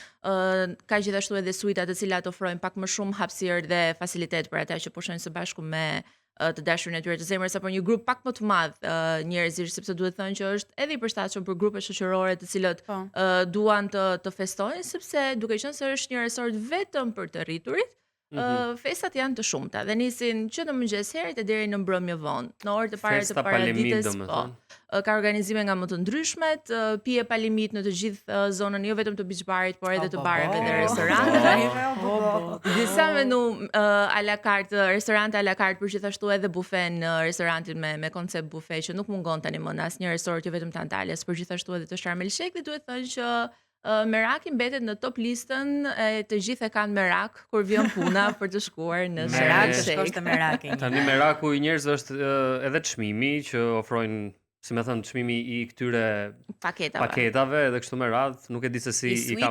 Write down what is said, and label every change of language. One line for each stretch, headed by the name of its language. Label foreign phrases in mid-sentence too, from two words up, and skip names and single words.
Albanian: Ka gjithashtu edhe suita të cilat ofrojnë pak më shumë hapësirë dhe facilitet për ata që pushojnë së bashku me të dashurin e tyre të zemrës apo një grup pak më të madh njerëzish, sepse duhet thënë që është edhe i përshtatshëm për grupe shoqërore të cilët duan të festojnë, sepse duke qenë se është një resort vetëm për të rriturit, festat janë të shumta dhe nisin që në mëngjes herët e deri në mbrëmje vonë. Në orët e para të paradites, ka organizime nga më të ndryshmet, pije pa limit në të gjithë zonën, jo vetëm të
English: beach barit,
Albanian: por edhe të bareve dhe restoranteve. Disa menu
French: à la carte,
Albanian: restorante
French: à la carte,
Albanian: por gjithashtu edhe bufe në restorantin me koncept bufe që nuk mungon tani më në asnjë resort, jo vetëm të Antalyas, por gjithashtu edhe të Sharm el Sheikh, dhe duhet thënë që Meraki mbetet në top listën e të gjithë e kanë Merak kur vjen puna për të shkuar në Sharm el Sheikh. Tani Meraku i njerëzve është edhe çmimi që ofrojnë, si më thënë, çmimi i këtyre paketave edhe kështu me radhë, nuk e di se si i ka